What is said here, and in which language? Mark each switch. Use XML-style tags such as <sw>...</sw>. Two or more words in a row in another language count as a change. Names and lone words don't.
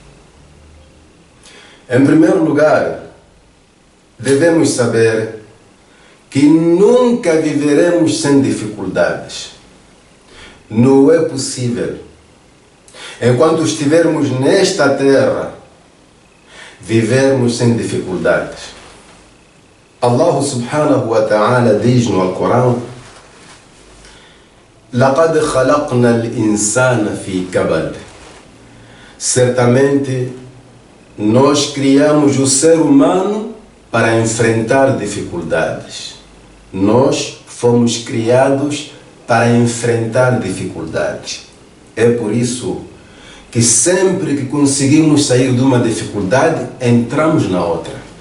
<pt>Em primeiro lugar, devemos saber que nunca viveremos sem dificuldades. Não é possível. Enquanto estivermos nesta terra, vivermos sem dificuldades.</pt> <ar>الله سبحانه وتعالى</ar> <pt>diz no Alcorão:</pt> <ar>لَقَدْ خَلَقْنَا الْإِنسَانَ فِي كَبَدٍ.</ar> <pt>Certamente, nós criamos o ser humano para enfrentar dificuldades. Nós fomos criados para enfrentar dificuldades. É por isso que sempre que conseguimos sair de uma dificuldade, entramos na outra.</pt>